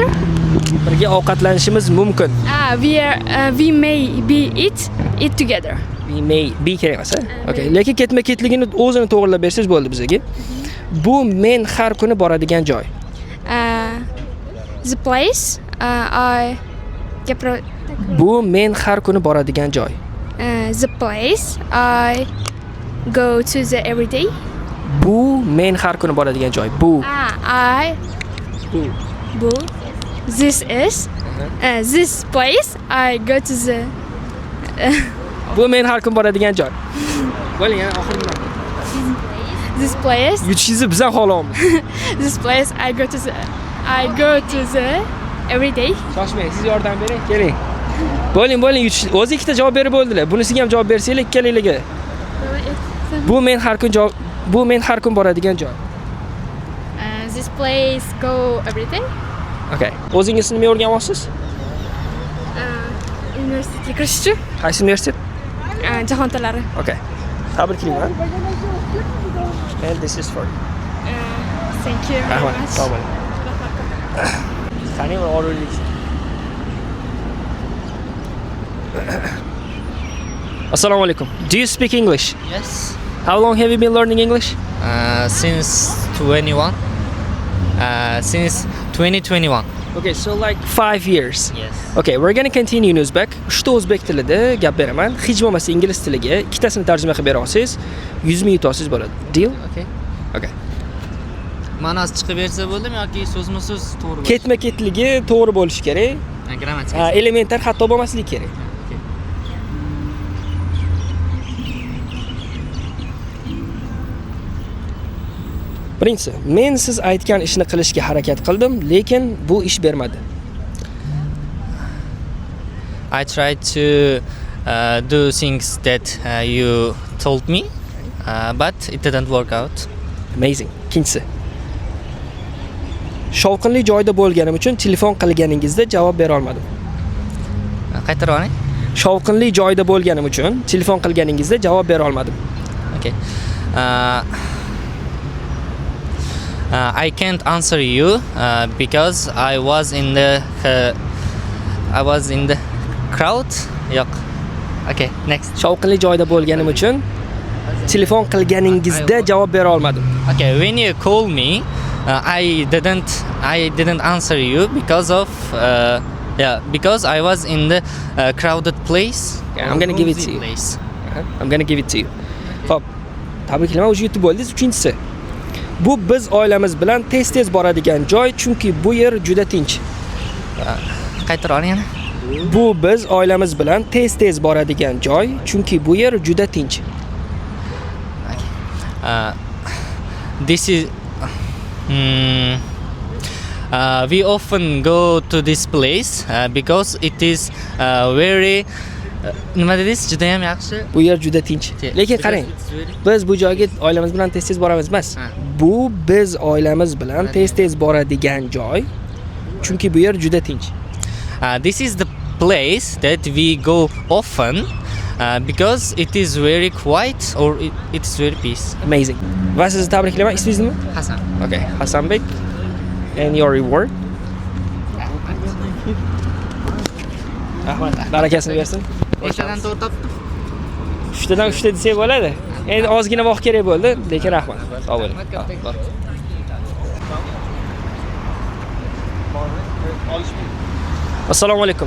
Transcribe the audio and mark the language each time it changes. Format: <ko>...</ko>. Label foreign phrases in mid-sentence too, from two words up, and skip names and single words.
<uz>Birga ovqatlanishimiz mumkin.</uz> <en>We may be eat together. We may be</en> <uz>kerak emas,</uz> <en>Okay.</en> <uz>Lekin ketma-ketligini o'zini to'g'rilab bersangiz bo'ldi bizga. Bu men har kuni boradigan joy.</uz> <en>The place</en> <uz>Bu men har kuni boradigan joy.</uz> <en>the place I go to the everyday.</en> <uz>Bu men har kuni boradigan joy. Bu. Bu.</uz> <en>This is this place I go to the.</en> <uz>Bu men har kuni boradigan joy. Bo'ling, yana oxirgi</uz> <en>This place.</en> <uz>yutishingizni bizdan xohlamiz.</uz> <en>This place I go to the everyday.</en> <uz>Shoshmang, siz yordam bering, keling. Bo'ling, o'zi ikkita javob berib bo'ldilar. Bunisiga ham javob bersanglar ikkalanglarga. Bu men har kun boradigan joy.</uz> <en>This place go everyday. Okay.</en> <uz>O'zingiz nima o'rganyapsiz? Universitetga kirish uchun. Qaysi universitet? Jahon tillari. Okay. Tabriklayman.</uz> <en>And this is for you. Thank you very</en> <uz>Rahmat.</uz> <en>much.</en> <uz>Sog' bo'ling. Qani orollik. Assalomu alaykum.</uz> <en>Do you speak English? Yes. How long have you been learning English? Since 21. Since 2021. Okay, so like 5 years. Yes. Okay, we're going to continue in Uzbek.</en> <uz>3 ta o'zbek tilida gap beraman. Hech bo'lmasa ingliz tiliga ikkitasini tarjima qilib bera olsangiz 100 ming yutasiz bo'ladi.</uz> <en>Deal? Okay. Okay.</en> <uz>ma'nosi chiqib bersa bo'ldimi yoki so'zma-so'z to'g'ri bo'lishi? Ketma-ketligi to'g'ri bo'lishi kerak. Grammatika. Elementar xato bo'lmasligi kerak. Birinchisi, men siz aytgan ishni qilishga harakat qildim, lekin bu ish bermadi.</uz> <en>I tried to do things that you told me, but it didn't work out. Amazing.</en> <uz>Ikkinchisi. Shovqinli joyda bo'lganim uchun telefon qilganingizda javob bera olmadim. Qaytarib oling. Shovqinli joyda bo'lganim uchun telefon qilganingizda javob bera olmadim.</uz> <en>Okay. I can't answer you because I was in the crowd. Yo'q. Okay, next.</en> <uz>Shovqinli joyda bo'lganim uchun telefon qilganingizda javob bera olmadim.</uz> <en>Okay, when you call me, I didn't answer you because of because I was in the crowded place. Okay, I'm gonna give it to you. Place. I'm gonna give it to you.</en> <uz>Xo'p, tabriklayman, o'zi yutib bo'ldingiz. Uchinchisi. Bu biz oilamiz bilan tez-tez boradigan joy, chunki bu yer juda tinch. Qaytarib oling yana. Bu biz oilamiz bilan tez-tez boradigan joy, chunki bu yer juda tinch.</uz> <en>This is we often go to this place because it is very</en> <uz>nima dedingiz? Juda ham yaxshi. Bu yer juda tinch. Lekin qarang, biz bu joyga oilamiz bilan tez-tez boramiz emas. Bu biz oilamiz bilan tez-tez boradigan joy, chunki bu yer juda tinch.</uz> <en>This is the place that we go often because it is very quiet or it is very peace. Amazing.</en> <uz>Va sizni tabriklayman. Ismingiz nima? Hasan.</uz> <en>Okay, Hasanbek. And your reward.</en> <uz>Rahmat. Barakasini bersin. Nechtadan to'g'ri topdim? 3 tadan 3 ta desak bo'ladi. Endi ozgina vaqt kerak bo'ldi, lekin rahmat. Sog' bo'ling. Assalomu alaykum.</uz>